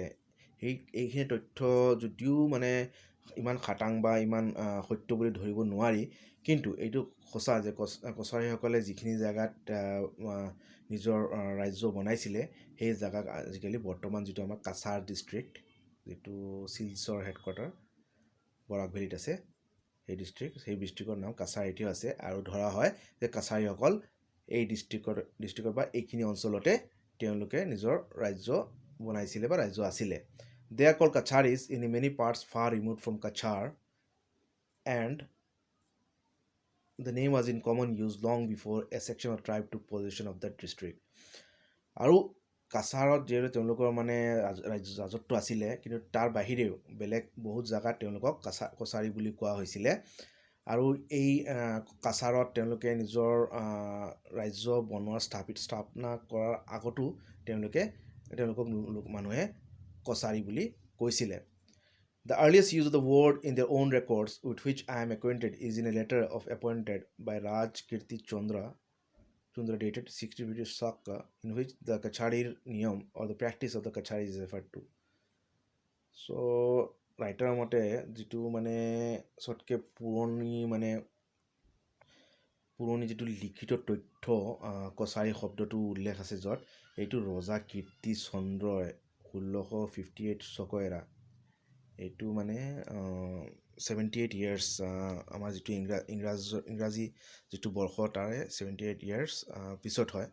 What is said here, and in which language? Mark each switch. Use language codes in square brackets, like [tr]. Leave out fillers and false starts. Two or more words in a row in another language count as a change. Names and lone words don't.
[as] এইখিনি তথ্য যদিও মানে ইমান খাটাং বা ইমান সত্য বুলি ধৰিব নোৱাৰি, কিন্তু এইটো সঁচা যে কছাৰীসকলে যিখিনি জেগাত নিজৰ ৰাজ্য বনাইছিলে, সেই জেগাক আজিকালি বৰ্তমান যিটো আমাৰ কাছাৰ ডিষ্ট্ৰিক্ট, যিটো শিলচৰ হেডকোৱাৰ্টাৰ বৰাক ভেলীত আছে, সেই ডিষ্ট্ৰিক্টৰ নাম কাছাৰ এতিয়াও আছে। আৰু ধৰা হয় যে কাছাৰীসকল এই ডিষ্ট্ৰিক্টৰ বা এইখিনি অঞ্চলতে তেওঁলোকে নিজৰ ৰাজ্য বনাইছিলে বা ৰাজ্য আছিলে। [en] They are called Kacharis in many parts far removed from Kachar, and the name was in common use long before a section of tribe took possession of that district. [as] আৰু কাছাৰত যিহেতু তেওঁলোকৰ মানে ৰাজত্ব আছিলে, কিন্তু তাৰ বাহিৰেও বেলেগ বহুত জেগাত তেওঁলোকক কছাৰী বুলি কোৱা হৈছিলে। আৰু এই কাছাৰত তেওঁলোকে নিজৰ ৰাজ্য স্থাপনা কৰাৰ আগতো তেওঁলোকক মানুহে কছাৰী বুলি কৈছিলে। [en] The earliest use of the word in their own records, with which I am acquainted, is in a letter of appointed by Raj Kirti Chandra dated 60 Saka, in which the Kachari niyam or the practice of the Kachari is referred to. [as] So ৰাইটাৰৰ মতে যিটো মানে চবতকৈ পুৰণি যিটো লিখিত তথ্য কছাৰী শব্দটো উল্লেখ আছে য'ত, এইটো ৰজা কীৰ্তি চন্দ্ৰই 1658 চকয়েৰা, এইটো মানে 78 years আমাৰ যিটো ইংৰাজী যিটো বৰ্ষ, তাৰে 78 years পিছত হয়।